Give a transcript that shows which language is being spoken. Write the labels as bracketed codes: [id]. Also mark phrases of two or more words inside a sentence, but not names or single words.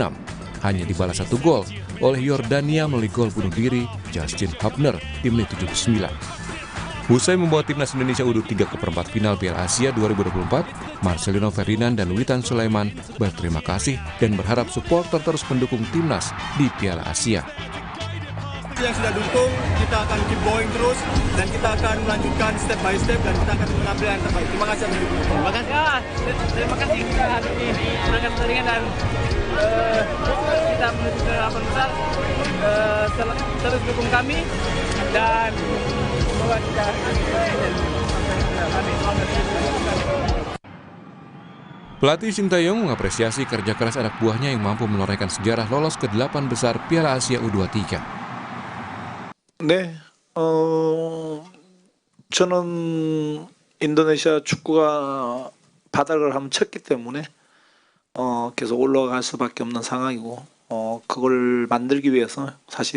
[id] Hanya dibalas 1 gol oleh Yordania melalui gol bunuh diri Justin Hubner di menit 79. Usai membawa timnas Indonesia U23 ke perempat final Piala Asia 2024, Marcelino Ferdinand dan Witan Sulaiman berterima kasih dan berharap supporter terus mendukung timnas di Piala Asia. Yang sudah dukung, kita akan [en] keep going [id] terus dan kita akan melanjutkan [en] step by step [id] dan kita akan mengambil yang terbaik. Terima kasih atas dukungan. Terima kasih. Ya, terima kasih kita hari ini menangkan pertandingan dan kita menuju ke 8 besar. Terus dukung kami dan Pelatih Sintayong mengapresiasi kerja keras anak buahnya yang mampu menorehkan sejarah lolos ke 8 besar Piala Asia U23. [ko] 네, 저는 인도네시아 축구가 바닥을 한번 쳤기 때문에 계속 올라갈 수밖에 없는 상황이고 그걸 만들기 위해서 사실